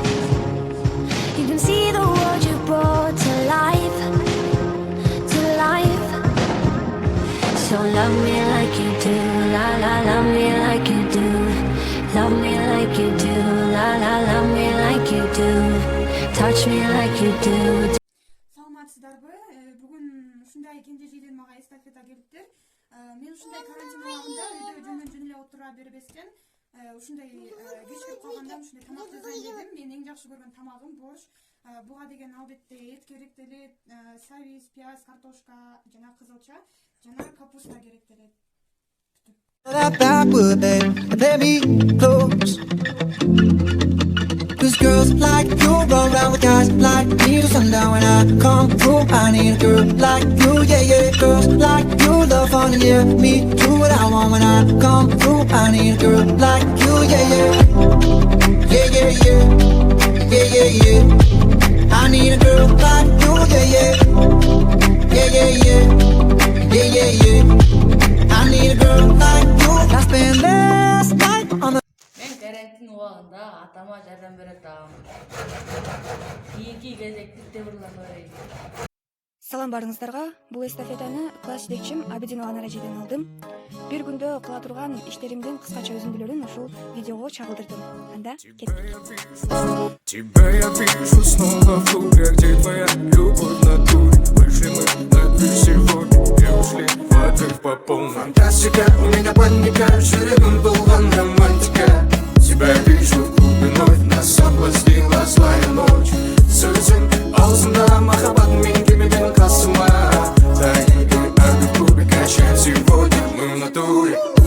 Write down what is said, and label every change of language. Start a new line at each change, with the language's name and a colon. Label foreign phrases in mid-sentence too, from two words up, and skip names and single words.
English: You can see the world you brought to life, to life. So love me like you do, la la, love me like you do. Love me like you do, la la, love me like you do. Touch me like you do.
Kyrgyz: Саламатсыздарбы, бүгүн ушундай кенже жийден мага эстафета келиптир. Мен ушундай карантин убагында үйдө жөн эле отура бербестен ушундай кечирип калганда ушундай тамак жасайын дедим. Мен эң жакшы көргөн тамагым борщ. Буга деген албетте эт керектелет, сабиз, пияз, картошка, жана кызылча, жана капуста керектелет.
English: That would let me close. 'Cause girls like you run around with guys like me till sundown. When I come through, I need a girl like you, yeah, yeah. Girls like you love fun, yeah. Me do what I want when I come through. I need a girl like you, yeah, yeah. Yeah, yeah, yeah. Yeah, yeah, yeah. I need a girl like you, yeah, yeah. Yeah, yeah, yeah. Yeah, yeah, yeah. I need a girl like you. I spent last night on the.
Kyrgyz: Мен карантин убагында атама жардам берем. Кийинки кезекти тебирланбайын. Салам барыңыздарга. Бул эстафетаны класс жетекчим Абидинова Анара эжеден алдым. Бир күндө кыла турган иштеримдин кыскача өзүндүлөрүн ушул видеого чагылдырдым. Анда кеттик.
Russian: Тебя я вижу снова в клубе, где твоя любовь в натуре. Вышли мы на дверь сегодня и ушли в отрыв по полной. Фантастика, у меня паника,
Kazakh: жүрегім толған романтика.
Russian: Тебя я вижу в клубе вновь, нас соблазнила злая ночь.
Kazakh: Сөзің аузында махаббат, мен келмеген қасыма.
Russian: Тайги, а в клубе качаем сегодня мы в натуре.